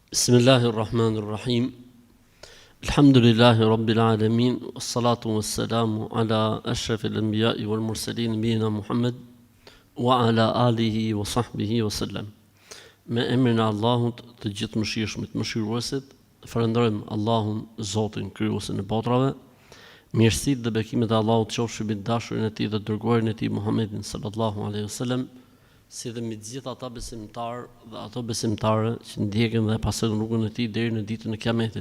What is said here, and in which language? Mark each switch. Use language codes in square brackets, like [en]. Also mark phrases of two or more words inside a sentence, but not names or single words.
[ar] بسم الله الرحمن الرحيم. الحمد لله رب العالمين. والصلاة والسلام على أشرف الأنبياء والمرسلين نبينا محمد وعلى آله وصحبه وسلم. [sq] Me emrin e Allahut, të gjithë mëshirshmit, mëshiruesit, falenderojmë Allahun, Zotin, krijuesin e botrave. Mirësitë dhe bekimet e Allahut qofshin mbi dashurin e tij dhe dërguarin e tij Muhammedin [ar] صلى الله عليه وسلم, [sq] si dhe mbi të gjithë ata besimtarë dhe ato besimtare që ndjekin dhe pasojnë rrugën e tij deri në ditën e Kiametit.